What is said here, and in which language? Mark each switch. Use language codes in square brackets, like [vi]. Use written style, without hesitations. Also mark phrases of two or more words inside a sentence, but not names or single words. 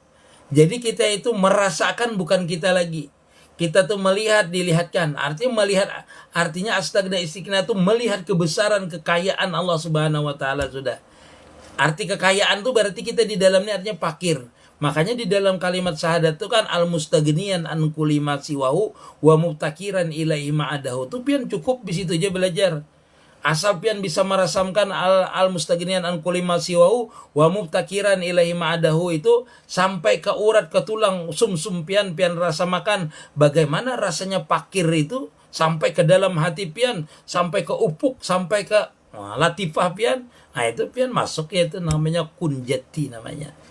[bjn] Jadi kita itu merasakan bukan kita lagi. Kita tuh melihat, dilihatkan. Artinya astagna istighna itu melihat kebesaran kekayaan Allah [ar] سبحانه وتعالى [bjn] sudah. Arti kekayaan tuh berarti kita di dalamnya artinya fakir. Makanya di dalam kalimat syahadat itu kan [ar] المستغنيا عن كل ما سواه ومبتكرا إليه ما عداه. [bjn] Itu pian cukup di situ aja belajar. Asal pian bisa merasamkan [ar] المستغنيا عن كل ما سواه ومبتكرا إليه ما عداه [bjn] itu sampai ke urat ke tulang sum-sum pian rasa makan bagaimana rasanya fakir itu sampai ke dalam hati pian, sampai ke upuk, sampai ke latifah pian. Nah itu pian masuk ya, itu namanya kunjati namanya.